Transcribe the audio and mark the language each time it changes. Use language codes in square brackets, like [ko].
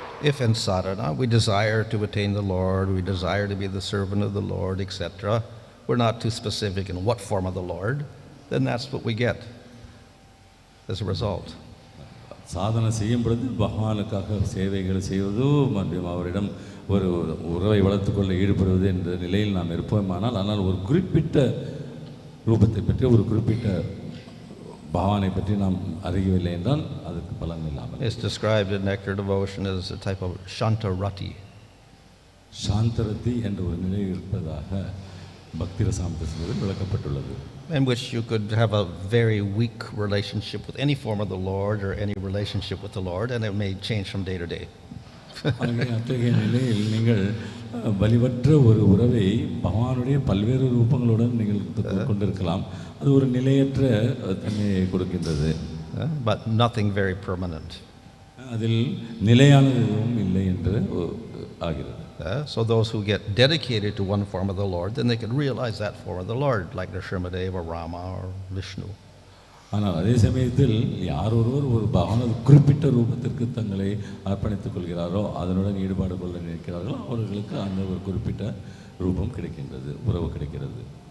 [en] If in sadhana we desire to attain the Lord, we desire to be the servant of the Lord, etc., we're not too specific in what form of the Lord, then that's what we get as a result. [ta] சாதனை செய்யும் பொழுது பகவானுக்காக சேவைகள் செய்வதோ மற்றும் அவரிடம் ஒரு உறவை வளர்த்துக்கொள்ள ஈடுபடுவது என்ற நிலையில் நாம் இருப்போமானால், ஆனால் ஒரு குறிப்பிட்ட ரூபத்தை பற்றி ஒரு குறிப்பிட்ட பாவனை பற்றி நாம் அறியவில்லை என்றால் அதுக்கு பலன் இல்லாமல். [en] It's described in Nectar Devotion as a type of shantarati. [ta] சாந்தரதி என்ற ஒரு நிலை இருப்பதாக பக்தி ரசாமிரதத்தில் விளக்கப்பட்டுள்ளது. [en] In which you could have a very weak relationship with any form of the Lord or any relationship with the Lord, and it may change from day to day. [ta] அத்தகைய நிலையில் நீங்கள் வலிவற்ற ஒரு உறவை பகவானுடைய பல்வேறு ரூபங்களுடன் நீங்கள் கொண்டிருக்கலாம். அது ஒரு நிலையற்ற தன்மையை கொடுக்கின்றது. [en] But nothing very permanent. [ta] அதில் நிலையானது எதுவும் இல்லை என்று ஆகிறது. [en] So those who get dedicated to one form of the Lord, then they can realize that form of the Lord, like Nrsimhadev or Rama or Vishnu. [ta] ஆனால் அதே சமயத்தில் யார் ஒருவர் ஒரு பகவானது குறிப்பிட்ட ரூபத்திற்கு தங்களை அர்ப்பணித்துக் கொள்கிறாரோ, அதனுடன் ஈடுபாடு கொள்ள நினைக்கிறார்களோ, அவர்களுக்கு அந்த ஒரு குறிப்பிட்ட ரூபம் கிடைக்கின்றது, உறவு கிடைக்கிறது.